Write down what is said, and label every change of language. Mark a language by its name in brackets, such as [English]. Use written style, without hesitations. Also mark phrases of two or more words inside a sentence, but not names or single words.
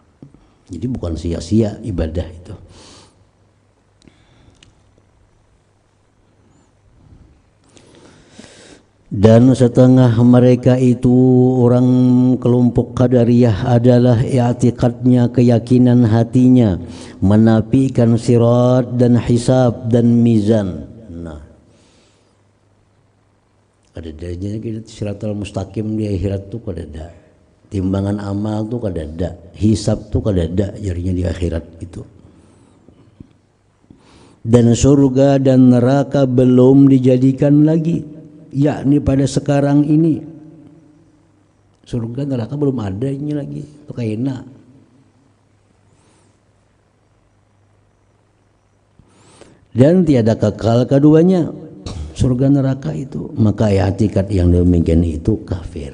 [Indonesian] Jadi bukan sia-sia ibadah itu. Dan setengah mereka itu orang kelompok Qadariyah adalah i'tikadnya, keyakinan hatinya menafikan sirat dan hisab dan mizan. [Banjar] Nah, ada adanya kita [Arabic] الصراط المستقيم [Banjar] di akhirat tuh kada ada. Timbangan amal tuh kada ada, hisab tuh kada ada jadinya di akhirat itu. [Indonesian] Dan surga dan neraka belum dijadikan lagi. Yakni pada sekarang ini surga neraka belum ada ini lagi, itu kaina. Dan tiada kekal keduanya surga neraka itu, maka i'tikad yang demikian itu kafir.